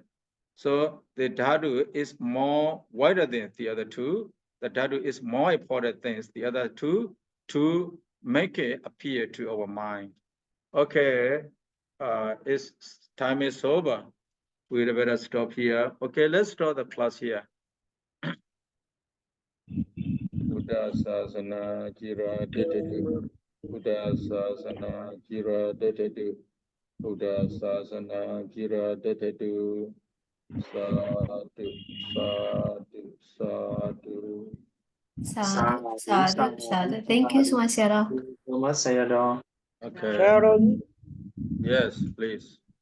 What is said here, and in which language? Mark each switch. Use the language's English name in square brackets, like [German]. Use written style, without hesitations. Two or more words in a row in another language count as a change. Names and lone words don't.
[English] So the dhatu is more wider than the other two. The dhatu is more important than the other two to make it appear to our mind. Okay, time is over. We better stop here. Okay, let's start the class here. [Pali] Buddha sasana jira detedu. Buddha sasana jira detedu. Buddha sasana jira detedu. Sadhu, sadhu, sadhu. Sadhu, sadhu, sadhu. [English] Thank you so much, Sayadaw. So much, Sayadaw. Okay. Sharon. Yes, please.